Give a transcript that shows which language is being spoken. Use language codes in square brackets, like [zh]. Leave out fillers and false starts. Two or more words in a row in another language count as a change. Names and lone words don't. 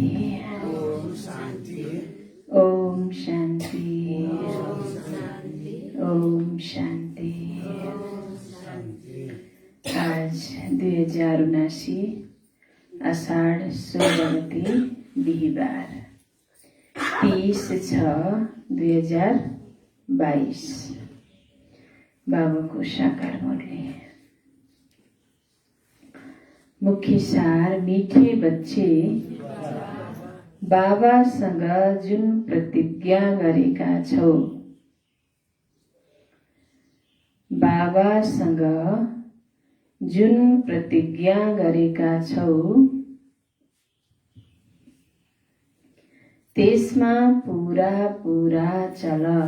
[ne] ओम शांति। ओम शांति। ओम शांति। आज 2079 आषाढ़ 16 गते बिहिबार 30/6/2022 बाबाको साकार मुरली। [hi] मुख्य सार, मीठे बच्चे, [ne] बाबासँग जुन प्रतिज्ञा गरेका छौ, बाबासँग जुन प्रतिज्ञा गरेका छौ त्यसमा पूरा पूरा चल।